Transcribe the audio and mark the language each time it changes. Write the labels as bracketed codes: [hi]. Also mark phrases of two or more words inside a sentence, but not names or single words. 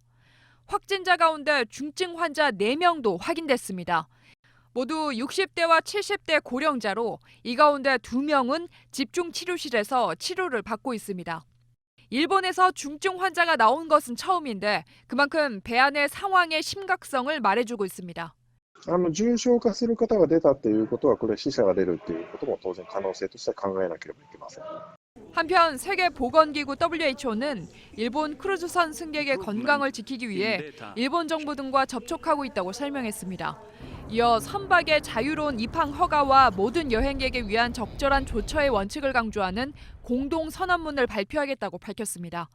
[ko] 확진자 가운데 중증 환자 4명도 확인됐습니다. 모두 60대와 70대 고령자로 이 가운데 2명은 집중치료실에서 치료를 받고 있습니다. 일본에서 중증 환자가 나온 것은 처음인데 그만큼 배 안의 상황의 심각성을 말해주고 있습니다. [ja] 重症化する方が出たっていうことはこれ死者が出るっていうことも当然可能性としては考えなければいけません. [ko] 한편 세계보건기구 WHO는 일본 크루즈선 승객의 건강을 지키기 위해 일본 정부 등과 접촉하고 있다고 설명했습니다. 이어 선박의 자유로운 입항 허가와 모든 여행객에 위한 적절한 조처의 원칙을 강조하는 공동 선언문을 발표하겠다고 밝혔습니다.